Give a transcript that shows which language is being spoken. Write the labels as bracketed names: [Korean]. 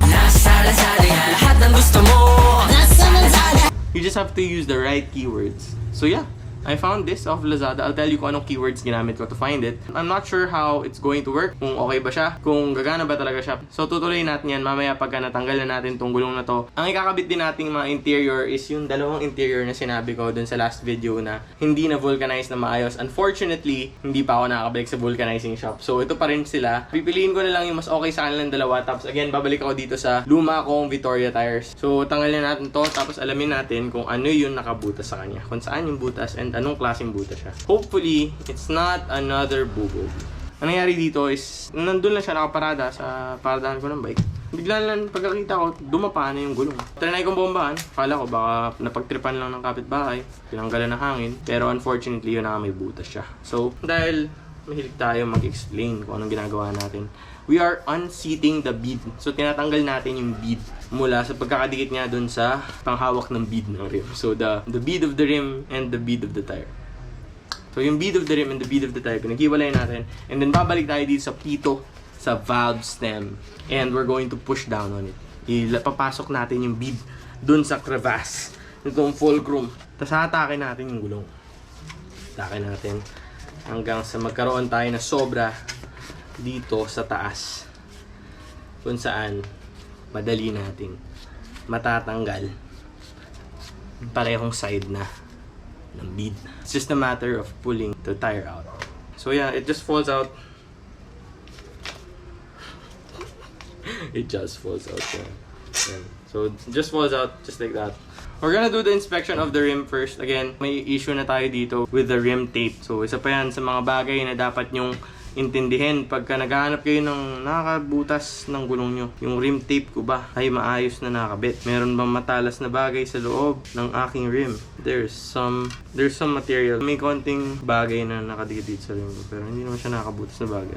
[Filipino] Nasa Lazada yan, lahat ng gusto mo. Nasa Lazada. [English] You just have to use the right keywords. So yeah, I found this off Lazada. I'll tell you [Filipino] kung anong keywords ginamit ko [English] to find it. I'm not sure how it's going to work, [Filipino] kung okay ba siya, kung gagana ba talaga siya. So tutuloy natin yan mamaya pagka natanggal na natin tong gulong na to. Ang ikakabit din nating mga interior is yung dalawang interior na sinabi ko dun sa last video na hindi na vulcanize na maayos. Unfortunately, hindi pa ako nakakabalik sa vulcanizing shop. So ito pa rin sila. Pipiliin ko na lang yung mas okay sa kanilang dalawa. Tapos again, babalik ako dito sa luma kong Vittoria tires. So tanggalin natin to, tapos alamin natin kung ano yung nakabutas sa kanya. Kung saan yung butas and anong klaseng butas siya. [English] Hopefully, it's not another bubog. [Filipino] Ang nangyari dito is, nandun lang siya nakaparada sa paradahan ko ng bike. Bigla lang pagkakita ko, dumapa na yung gulong. Trinay kong bombahan. Kala ko baka napagtripan lang ng kapitbahay. Tinanggalan ng hangin. Pero unfortunately, yun na may butas siya. So, dahil mahilig tayo mag-explain kung anong ginagawa natin, [English] we are unseating the bead. [Filipino] So, tinatanggal natin yung bead mula sa pagkakadikit niya dun sa panghawak ng bead ng rim. [English] So, the bead of the rim and the bead of the tire. So, yung bead of the rim and the bead of the tire, [Filipino] pinaghiwalay natin. And then, babalik tayo dito sa pito, sa valve stem. [English] And we're going to push down on it. [Filipino] Papasok natin yung bead dun sa crevasse. Itong fulcrum. Tapos, hatake natin yung gulong. Hatake natin hanggang sa magkaroon tayo na sobra dito sa taas. Kung saan, madali natin matatanggal parehong side na ng bead. [English] It's just a matter of pulling the tire out. So yeah, it just falls out. It just falls out. Yeah. So it just falls out just like that. We're gonna do the inspection of the rim first. [Filipino] Again, may issue na tayo dito with the rim tape. So isa pa yan sa mga bagay na dapat nyong intindihin pagka naghahanap kayo ng nakakabutas ng gulong nyo. Yung rim tape ko ba ay maayos na nakabit? Meron bang matalas na bagay sa loob ng aking rim? [English] There's some material. [Filipino] May konting bagay na nakadikit sa rim ko, pero hindi naman siya nakakabutas na bagay.